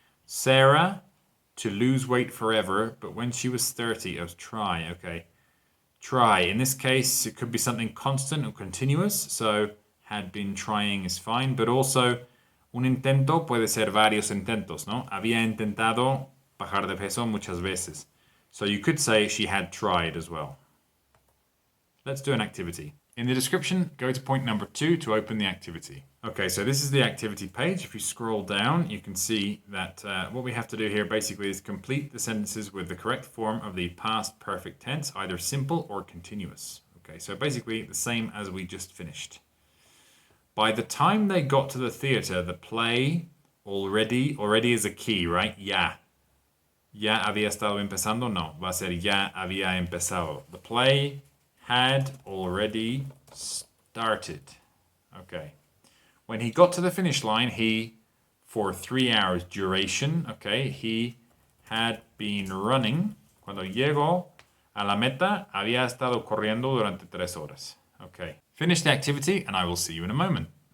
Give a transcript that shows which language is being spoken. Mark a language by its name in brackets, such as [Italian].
[English] Sarah, to lose weight forever, but when she was 30, try, okay. Try, in this case, it could be something constant or continuous, so had been trying is fine, but also [Spanish] un intento puede ser varios intentos, ¿no? Había intentado bajar de peso muchas veces. [English] So you could say she had tried as well. Let's do an activity. In the description, go to point number 2 to open the activity. Okay, so this is the activity page. If you scroll down, you can see that what we have to do here basically is complete the sentences with the correct form of the past perfect tense, either simple or continuous. Okay, so basically the same as we just finished. By the time they got to the theater, the play already is a key, right? [Spanish] Ya. Ya había estado empezando? No, va a ser ya había empezado. [English] The play had already started. Okay. When he got to the finish line, for 3 hours duration, okay, he had been running. [Spanish] Cuando llegó a la meta, había estado corriendo durante 3 horas. [English] Okay. Finish the activity and I will see you in a moment.